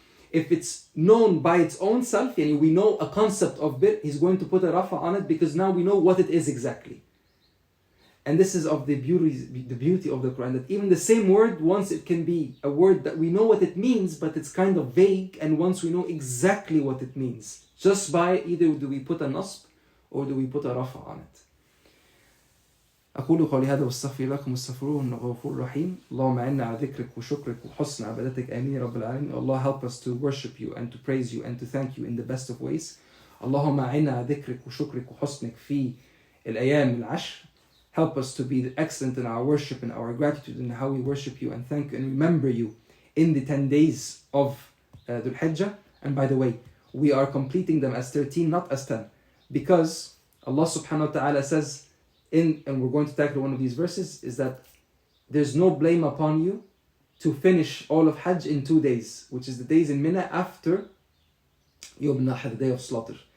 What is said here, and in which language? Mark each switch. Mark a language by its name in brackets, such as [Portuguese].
[English] If it's known by its own self, and we know a concept of bir, He's going to put a rafa on it because now we know what it is exactly. And this is of the beauty of the Quran, that even the same word, once it can be a word that we know what it means, but it's kind of vague, and once we know exactly what it means, just by either do we put a nasb or do we put a rafa on it. [Arabic] أقول قولي هذا واستغفر لكم واستغفروه إنه غفور رحيم. اللهم أعنا على ذكرك وشكرك وحسن عبادتك آمين يا رب العالمين. [English] Allah help us to worship you and to praise you and to thank you in the best of ways. [Arabic] اللهم أعنا على ذكرك وشكرك وحسنك في الأيام العشر. [English] Help us to be excellent in our worship and our gratitude and how we worship you and thank you and remember you in the 10 days of Dhull Hijjah. And by the way, we are completing them as 13, not as 10, because Allah subhanahu wa ta'ala says, and we're going to tackle one of these verses, is that there's no blame upon you to finish all of Hajj in 2 days, which is the days in Mina after Yawm Nahr, the day of slaughter.